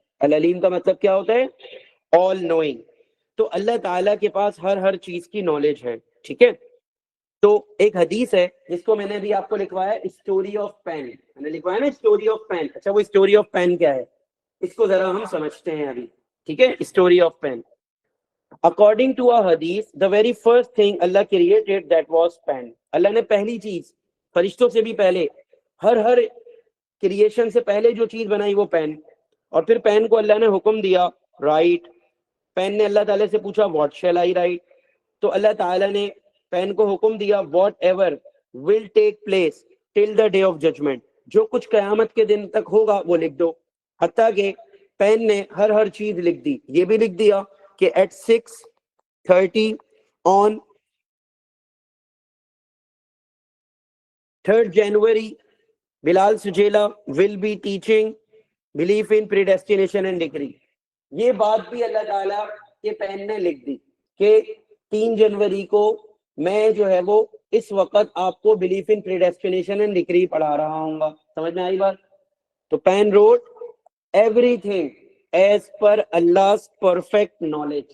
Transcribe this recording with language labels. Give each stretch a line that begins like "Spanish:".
Urdu: العلیم کا مطلب کیا ہوتا ہے؟ All knowing. تو اللہ تعالیٰ کے پاس ہر چیز کی نالج ہے, ٹھیک ہے. تو ایک حدیث ہے جس کو میں نے بھی آپ کو لکھوایا, اسٹوری آف پین. میں نے لکھوایا نا اسٹوری آف پین. اچھا وہ اسٹوری آف پین کیا ہے اس کو ذرا ہم سمجھتے ہیں ابھی, ٹھیک ہے. Story of pain.
English: According to a hadith, the very first thing Allah created that was pen.
Urdu: اللہ نے پہلی چیز فرشتوں سے بھی پہلے ہر کریشن سے پہلے جو چیز بنائی وہ پین. اور پھر پین کو اللہ نے حکم دیا رائٹ. پین نے اللہ تعالیٰ سے پوچھا
English: what shall I write,
Urdu: تو اللہ تعالیٰ نے پین کو حکم دیا
English: whatever will take place till the day of judgement,
Urdu: جو کچھ قیامت کے دن تک ہوگا وہ لکھ دو. حتیٰ کہ پین نے ہر چیز لکھ دی. یہ بھی لکھ دیا کہ
English: at 6:30 on 3rd January, Bilal Sujela will be teaching belief in predestination and decree.
Urdu: یہ بات بھی اللہ تعالیٰ کے پین نے لکھ دی کہ 3 جنوری کو میں جو ہے وہ اس وقت آپ کو بلیف ان پریڈیسٹینیشن اینڈ ڈکری پڑھا رہا ہوں گا. سمجھ میں آئی بات؟ تو
English: Pen wrote everything as per Allah perfect knowledge.